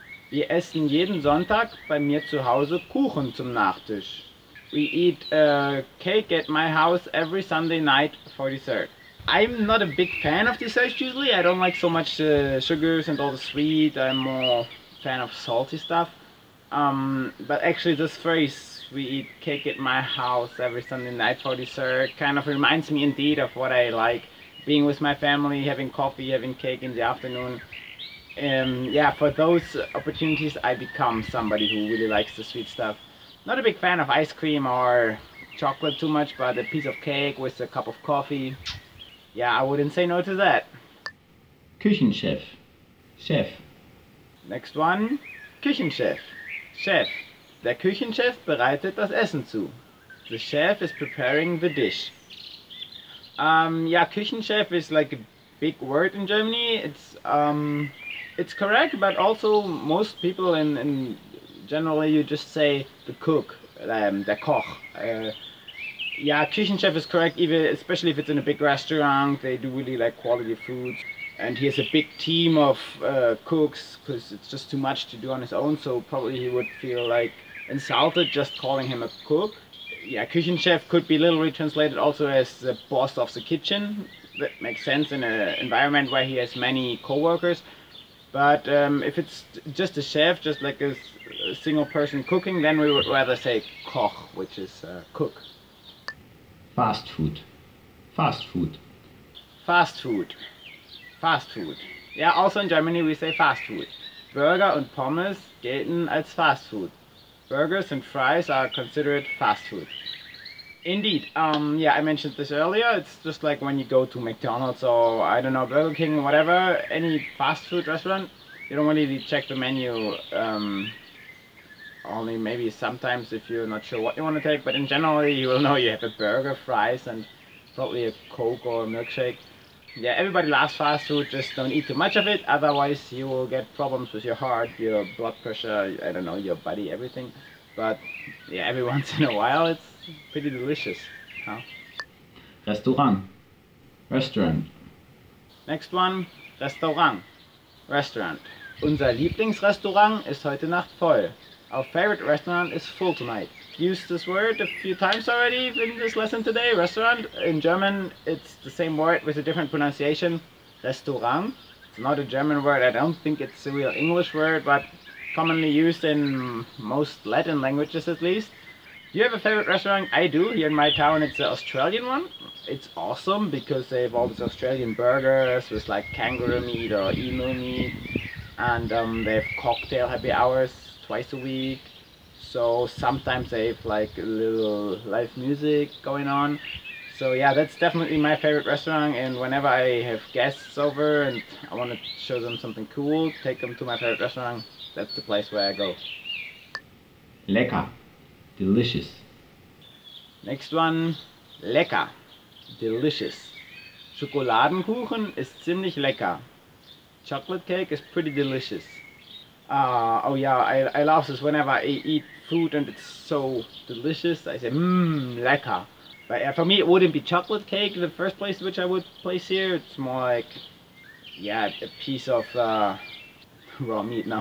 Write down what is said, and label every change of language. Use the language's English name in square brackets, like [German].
[German] Wir essen jeden Sonntag bei mir zu Hause Kuchen zum Nachtisch. [English] We eat cake at my house every Sunday night for dessert. I'm not a big fan of desserts usually. I don't like so much sugars and all the sweet. I'm more fan of salty stuff. But actually this phrase, we eat cake at my house every Sunday night for dessert, kind of reminds me indeed of what I like. Being with my family, having coffee, having cake in the afternoon. Yeah, for those opportunities I become somebody who really likes the sweet stuff. Not a big fan of ice cream or chocolate too much, but a piece of cake with a cup of coffee, yeah, I wouldn't say no to that. Küchenchef. Chef. Next one, Küchenchef. Chef. [German] Der Küchenchef bereitet das Essen zu. [English] The chef is preparing the dish. Yeah, Küchenchef is like a big word in Germany. It's correct, but also most people in generally you just say the cook, der Koch. Yeah, Küchenchef is correct, even especially if it's in a big restaurant. They do really like quality food, and he has a big team of cooks because it's just too much to do on his own. So probably he would feel like insulted just calling him a cook. Yeah, Küchenchef could be literally translated also as the boss of the kitchen. That makes sense in an environment where he has many co-workers. But if it's just a chef, just like a single person cooking, then we would rather say Koch, which is cook. Fast food. Fast food. Fast food. Fast food. Ja, also in Germany we say fast food. [German] Burger und Pommes gelten als fast food. [English] Burgers and fries are considered fast food. Indeed. Yeah, I mentioned this earlier. It's just like when you go to McDonald's or, I don't know, Burger King, whatever, any fast food restaurant, you don't really check the menu. Only maybe sometimes if you're not sure what you want to take, but in general you will know you have a burger, fries, and probably a Coke or a milkshake. Yeah, everybody loves fast food, just don't eat too much of it, otherwise you will get problems with your heart, your blood pressure, I don't know, your body, everything. But yeah, every once in a while it's pretty delicious. Huh? Restaurant. Restaurant. Next one, Restaurant. Restaurant. [German] Unser Lieblingsrestaurant ist heute Nacht voll. [English] Our favorite restaurant is full tonight. Used this word a few times already in this lesson today. Restaurant. In German it's the same word with a different pronunciation. Restaurant. It's not a German word. I don't think it's a real English word, but commonly used in most Latin languages at least. Do you have a favorite restaurant? I do. Here in my town it's the Australian one. It's awesome because they have all these Australian burgers with like kangaroo meat or emu meat, and they have cocktail happy hours twice a week. So sometimes they have like a little live music going on. So yeah, that's definitely my favorite restaurant, and whenever I have guests over and I want to show them something cool, take them to my favorite restaurant, that's the place where I go. Lecker. Delicious. Next one, lecker. Delicious. [German] Schokoladenkuchen ist ziemlich lecker. [English] Chocolate cake is pretty delicious. Oh yeah, I love this whenever I eat food and it's so delicious. I say, lecker. But for me, it wouldn't be chocolate cake in the first place which I would place here. It's more like, yeah, a piece of raw meat.